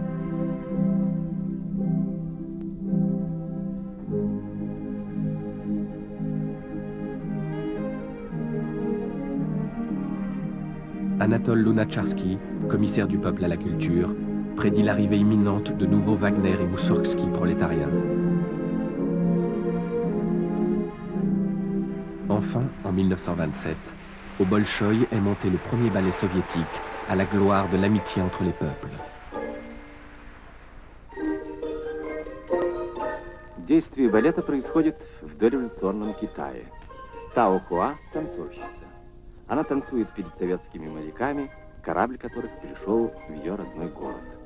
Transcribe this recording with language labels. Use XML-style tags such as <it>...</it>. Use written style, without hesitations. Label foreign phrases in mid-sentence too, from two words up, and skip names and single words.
<fr>Anatole Lunacharsky, commissaire du peuple à la culture, prédit l'arrivée imminente de nouveaux Wagner et Moussorgsky prolétariens. Enfin, en 1927, au Bolchoï est monté le premier ballet soviétique à la gloire de l'amitié entre les peuples.</fr> <ru>Действие балета происходит в дореволюционном Китае. Тао Хуа – танцовщица. Она танцует перед советскими моряками, корабль которых пришел в ее родной город.</ru>